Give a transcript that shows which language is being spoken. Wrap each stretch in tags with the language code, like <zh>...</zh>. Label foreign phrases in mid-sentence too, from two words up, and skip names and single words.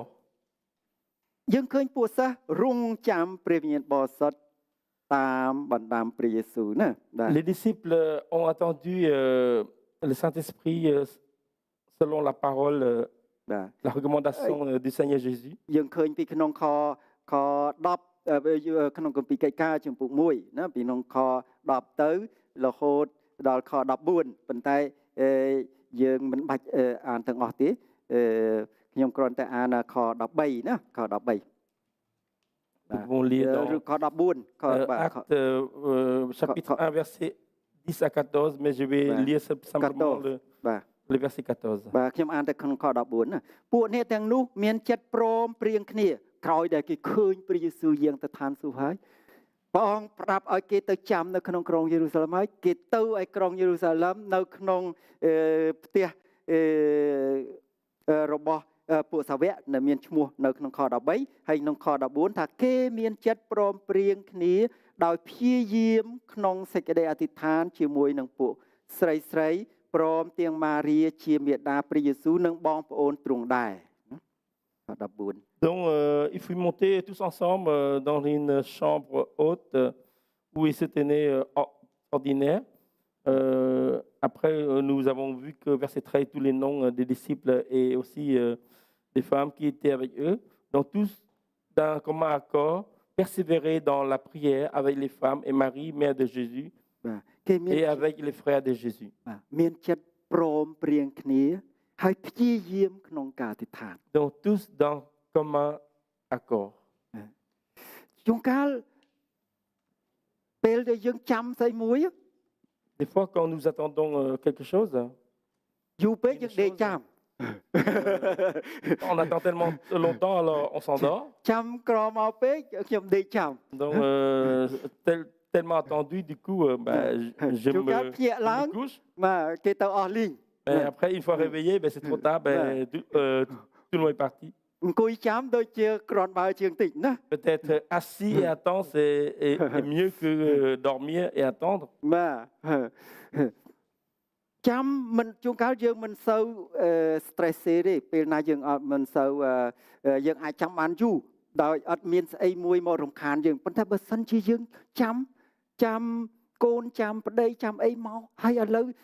<km>យើងឃើញពួកសិស្សរងចាំព្រះវិញ្ញាណបរិសុទ្ធតាមបណ្ដាំព្រះយេស៊ូវណាបាទ</km> <fr>Les disciples ont attendu le Saint-Esprit selon la parole,</fr> <km>បាទ</km> <fr>la recommandation du Seigneur Jésus.</fr> <km>យើងឃើញពីក្នុងខ10ក្នុងគម្ពីរកិច្ចការជំពូក1ណាពីក្នុងខ10ទៅរហូតដល់ខ14ប៉ុន្តែយើងមិនបាច់អានទាំងអស់ទេខ្ញុំគ្រាន់តែអានខ13ណាខ13</km> <fr>Nous pouvons lire dans</fr> <km>ឬខ14ខ</km> <fr>Actes chapitre 1, verset 10 à 14, mais je vais lire simplement le verset 14.</fr> <km>បាទខ្ញុំអានតែក្នុងខ14ណាពួកអ្នកទាំងនោះមានចិត្តព្រមព្រៀងគ្នាក្រោយដែលគេឃើញព្រះយេស៊ូវយាងទៅឋានសួគ៌ហើយព្រះអង្គប្រាប់ឲ្យគេទៅចាំនៅក្នុងក្រុងយេរូសាឡិមហើយគេទៅឲ្យក្រុងយេរូសាឡិមនៅក្នុងផ្ទះ របស់ពួកសាវកដែលមានឈ្មោះនៅក្នុងខ13ហើយក្នុងខ14ថាគេមានចិត្តព្រមព្រៀងគ្នាដោយព្យាយាមក្នុងសេចក្តីអធិដ្ឋានជាមួយនឹងពួកស្រីព្រមទាំងម៉ារីជាមាតាព្រះយេស៊ូវនិងបងប្អូនទ្រង់ដែរខ14</km> <fr>Donc, ils furent montés tous ensemble dans une chambre haute où ils se tenaient ordinaires. Après, nous avons vu que verset 13, tous les noms des disciples et aussi des femmes qui étaient avec eux. Donc, tous d'un commun accord, persévéraient dans la prière avec les femmes et Marie, mère de Jésus, et avec les frères de Jésus.</fr> <km>មានចិត្តព្រមព្រៀងគ្នាហើយព្យាយាมក្នុងការអធិដ្ឋាន</km> <fr>Donc, tous dans commun accord.</fr> <km>ជួនកាលពេលដែលយើងចាំស្អីមួយ</km> <fr>Des fois, quand nous attendons quelque chose,</fr> <km>យូរពេកយើងដេកចាំ</km> <fr>on attend tellement longtemps, alors on s'endort.</fr> <km>ចាំក្រមកពេកខ្ញុំដេកចាំ</km> <fr>Donc, tellement attendu, du coup, je me couche.</fr> <km>បាទគេទៅអស់លីង</km> <fr>Mais après, une fois réveillé, c'est trop tard, tout le monde est parti.</fr> <km>អង្គុយចាំដូចជាគ្រាន់បើជាងតិចណា</km> <fr>Peut-être assis et attendre, c'est mieux que dormir et attendre.</fr> <km>បាទចាំមិនជួនកាលយើងមិនសូវ stress ទេពេលណាយើងអត់មិនសូវយើងអាចចាំបានយូរដោយអត់មានស្អីមួយមករំខានយើងប៉ុន្តែបើសិនជាយើងចាំកូនចាំប្តីចាំអីមកហើយឥឡូវ</km>